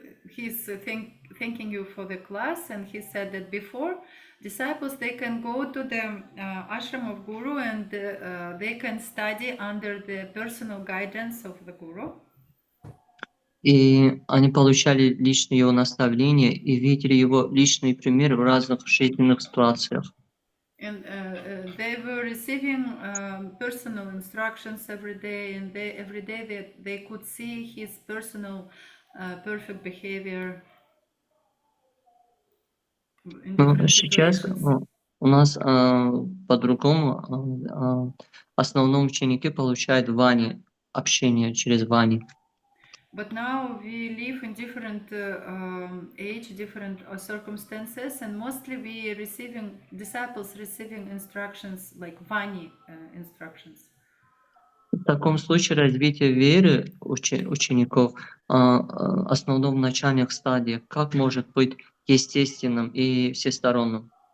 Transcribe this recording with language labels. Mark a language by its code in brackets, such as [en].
[en] He's thanking you for the class, and he said that before disciples they can go to the ashram of guru and they can study under the personal guidance of the guru. [ru] И они получали личные его наставления и видели его личный пример в разных жизненных ситуациях. [en] And they were receiving personal instructions every day, and every day they could see his personal perfect behavior in different [ru] Сейчас [en] situations. [ru] у нас по-другому. В основном ученики получают вани, общение через вани. [en] But now we live in different age, different circumstances, and mostly we disciples receiving instructions like Vani instructions. [ru] В таком случае развитие веры учеников основном в начальных стадиях, как может быть естественным и всесторонним?